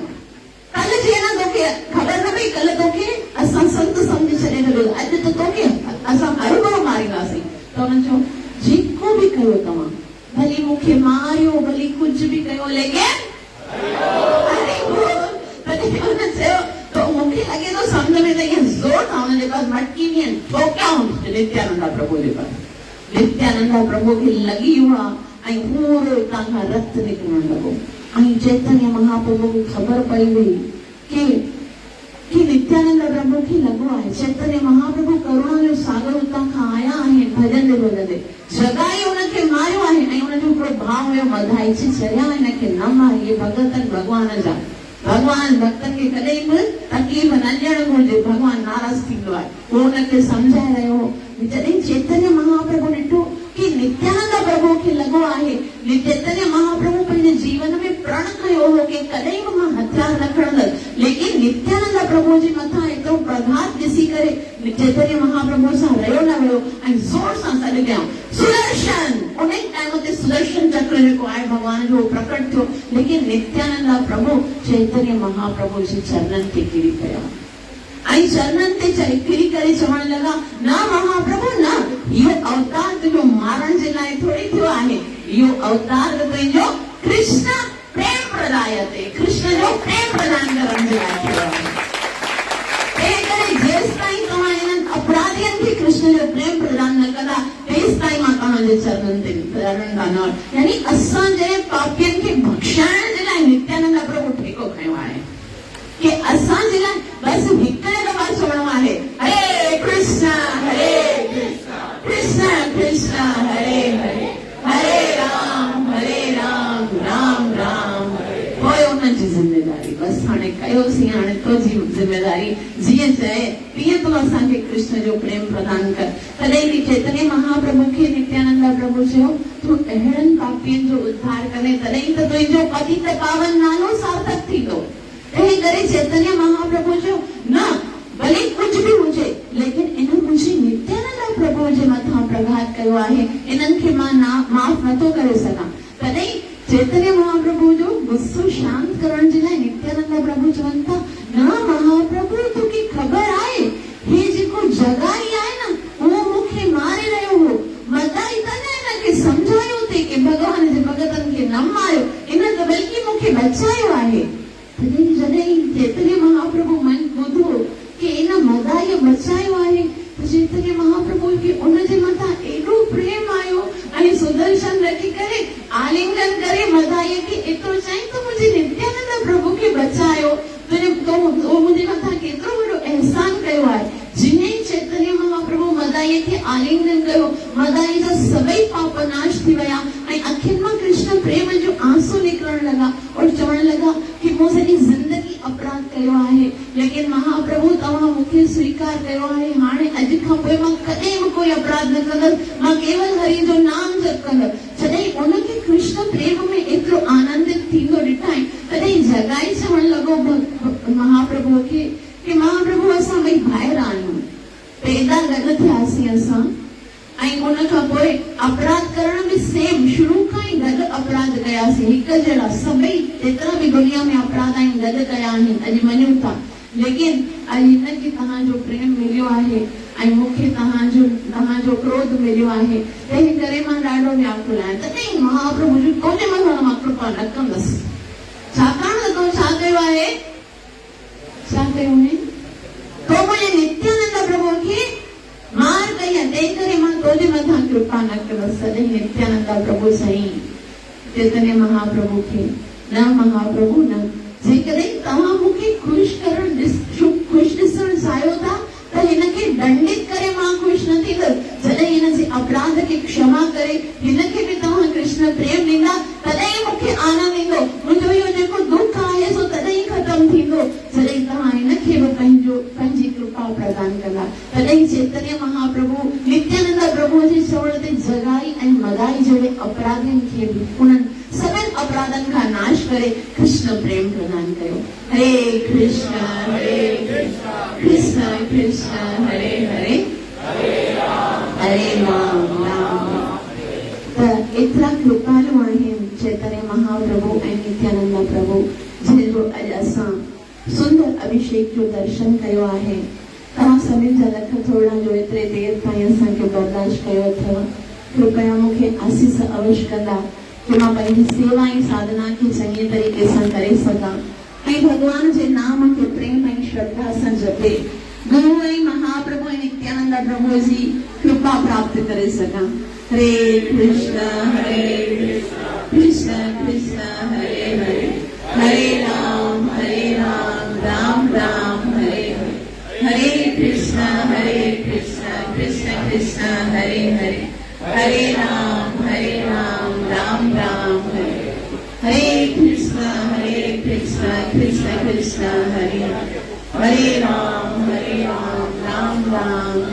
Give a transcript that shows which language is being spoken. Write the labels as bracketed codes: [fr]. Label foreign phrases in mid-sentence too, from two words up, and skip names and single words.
[sd] कल्ह जीअं न तोखे ख़बर न पई, कल्ह तोखे असां संत सम्झी छॾे छॾियो, अॼु त तोखे असां हरुभरु मारींदासीं। त हुननि चयो जेको बि कयो तव्हां, भली मूंखे मारियो, भली कुझु बि कयो, लेकिन तॾहिं हुन चयो तो मूंखे लॻे थो सम्झ में त ईअं ज़ोर सां हुनजे पास मटकी बि आहिनि, ठोकियाऊं नित्यानंद प्रभु जे पास। नित्यानंद प्रभु खे लॻी हुआ ऐं पूरो हितां खां रत निकिरण लॻो। ऐं चैतन्य महाप्रभु खे ख़बर पई हुई कि नित्यानंद प्रभु खे लॻो आहे चैतन्य महाप्रभु करुणा जो सागर उतां खां आया आहिनि भॼन भॼंदे जगाई उनखे मारियो आहे। ऐं उनजो हिकिड़ो भाव हुयो वधाई छॾिया हिनखे न मारी, इहे भगत आहिनि भॻवान जा। भॻवान भक्तनि खे कॾहिं बि तकलीफ़ न ॾियणु घुरिजे, भॻवान नाराज़ थींदो आहे। उहो उनखे सम्झाए रहियो हो। जॾहिं चैतन्य महाप्रभु ॾिठो कि नित्यानंद प्रभु खे लॻो आहे, चैतन्य महाप्रभु पंहिंजे जीवन में प्रण कयो हो कि कॾहिं बि मां हथियार न खणंदसि। लेकिन नित्यानंद प्रभु जे मथां एतिरो प्रघात ॾिसी करे चैतन्य महाप्रभु सां रहियो न वियो ऐं ज़ोर सां सॾु कयऊं सुदर्शन। उन टाइम ते सुदर्शन चक्र जेको आहे भॻवान जो प्रकट थियो। लेकिन नित्यानंद प्रभु चैतन्य महाप्रभु जे चरणनि ते किरी पिया ऐं चरणनि ते किरी करे चवण लॻा न महाप्रभु न, इहो अवतार तुंहिंजो मारण जे लाइ थोरी थियो आहे, इहो अवतार तुंहिंजो कृष्ण प्रेम प्रदायते, कृष्ण जो प्रेम प्रदान करण जे लाइ थियो आहे। तंहिं करे जेसिताईं तव्हां इन्हनि अपराधियुनि खे कृष्ण जो प्रेम प्रदान न कंदा तेसिताईं मां तव्हांजे चरणनि ते लड़ंदा न। यानी असांजे पापियुनि खे बख़्शाइण जे लाइ नित्यानंद प्रभु ठेको खयो आहे कि असांजे लाइ बसि हिकिड़े दफ़ा चवणो आहे [sa] हरे कृष्ण कृष्ण कृष्ण हरे हरे, हरे राम राम राम [sd] पोइ उनजी ज़िमेदारी। बसि हाणे कयोसीं, हाणे तुंहिंजी ज़िमेदारी, जीअं चए तीअं तूं असांखे कृष्ण जो प्रेम प्रदान कर। तॾहिं बि चैतन्य महाप्रभु खे नित्यानंद प्रभु चयो तूं अहिड़नि पापियुनि जो उद्धार करे, तॾहिं त तुंहिंजो पतित पावन नालो सार्थक थींदो। तंहिं करे चैतन्य महाप्रभु चयो न भले कुझु बि हुजे, लेकिन इन मुंहिंजे नित्यानंद प्रभु जे मथां प्रघात कयो आहे, इन्हनि खे मां माफ़ नथो करे सघां। तॾहिं चैतन्य महाप्रभु जो गुस्सो शांत करण जे लाइ नित्यानंद प्रभु चवनि था न महाप्रभु तोखे ख़बर आहे हे जेको जगाई आहे न उहो मूंखे मारे रहियो हो, मदाई तने हिनखे सम्झायो थे कि भॻवान जे भॻतनि खे न मारियो, इन त बल्कि मूंखे बचायो आहे। तॾहिं जॾहिं चैतन्य महाप्रभु मन ॿुधो कि इन मदाईअ बचायो आहे त चैतन्य महाप्रभु खे उनजे मथां एॾो प्रेम आयो ऐं सुदर्शन रखी करे आलिंगन करे मदाईअ खे एतिरो चई त मुंहिंजे नित्यानंद प्रभु खे बचायो, तुंहिंजो मुंहिंजे मथां केतिरो वॾो अहसान कयो आहे। जीअं चैतन्य महाप्रभु मदाईअ खे आलिंगन कयो, मदाई जा सभई पाप नाश थी विया ऐं अखियुनि मां कृष्ण प्रेम जो आंसू निकिरण लॻा और चवण लॻा कि मूं सॼी ज़िंदगी अपराध कयो आहे, लेकिन महाप्रभु तव्हां मूंखे स्वीकार कयो आहे, हाणे अॼु खां पोइ मां कॾहिं बि कोई अपराध न कंदसि, मां केवल हरि जो नाम जप कंदसि। जॾहिं उनखे कृष्ण प्रेम में एतिरो आनंदित थींदो ॾिठाई तॾहिं जगाई चवण लॻो महाप्रभु खे कि महाप्रभु असां ॿई भाइर आहियूं, पैदा गॾु थियासीं असां ऐं उन खां पोइ अपराध करण में सेम शुरू खां ई गॾु अपराध कयासीं, हिक जहिड़ा सभई जेतिरा बि दुनिया में अपराध आहिनि गॾु कया आहिनि, अॼु मञूं था। लेकिन अॼु हिनखे तव्हांजो प्रेम मिलियो आहे ऐं मूंखे तव्हांजो क्रोध मिलियो आहे, तंहिं करे मां ॾाढो व्याकुल आहियां। तॾहिं महाप्रभु जी कोन्हे मथां मां कृपा न कंदसि, छाकाणि त तूं छा कयो आहे, छा कयो आहे, तो मुंहिंजे नित्यानंद प्रभु खे मार कई आहे, तंहिं करे मां तुंहिंजे मथां कृपा न कंदसि। तॾहिं नित्यानंद प्रभु साईं चैतन्य महाप्रभु खे न महाप्रभु न, जेकॾहिं तव्हां मूंखे ख़ुशि ॾिसण चाहियो था त हिनखे दंडित करे मां ख़ुशि न थींदसि। जॾहिं हिन जे अपराध खे क्षमा करे हिनखे बि तव्हां कृष्ण प्रेम ॾींदा तॾहिं मूंखे आनंद ईंदो, मुंहिंजो इहो जेको दुख आहे सो तॾहिं ख़तमु थींदो जॾहिं तव्हां हिनखे बि पंहिंजी कृपा प्रदान कंदा। तॾहिं चैतन्य महाप्रभु नित्यानंद प्रभु जे चवण ते जगाई ऐं मदाई जहिड़े अपराधियुनि खे बि उन्हनि सभिनि अपराधनि खां नाश करे कृष्ण प्रेम प्रदान कयो। [sa] हरे कृष्ण कृष्ण कृष्ण हरे हरे हरे राम राम। [sd] त एतिरा कृपालु आहिनि चैतन्य महाप्रभु ऐं नित्यानंद प्रभु, जंहिंजो अॼु असां सुंदर अभिषेक जो दर्शन कयो आहे। तव्हां सभिनि जा लख थोड़ा जो एतिरे देर ताईं असांखे बर्दाश्त कयो अथव। कृपया मूंखे आसीस अवश्य कंदा कि मां पंहिंजी सेवा ऐं साधना खे चङी तरीक़े सां करे सघां ऐं भगवान जे नाम खे प्रेम ऐं श्रद्धा सां जपे गुरु ऐं महाप्रभु ऐं नित्यानंद प्रभु जी कृपा प्राप्त करे सघां। [sa] हरे कृष्ण कृष्ण कृष्ण हरे हरे हरे राम राम राम हरे हरे हरे कृष्ण कृष्ण कृष्ण हरे हरे हरे राम राम राम हरे हरे कृष्ण कृष्ण कृष्ण हरे हरे राम राम राम हरे हरे।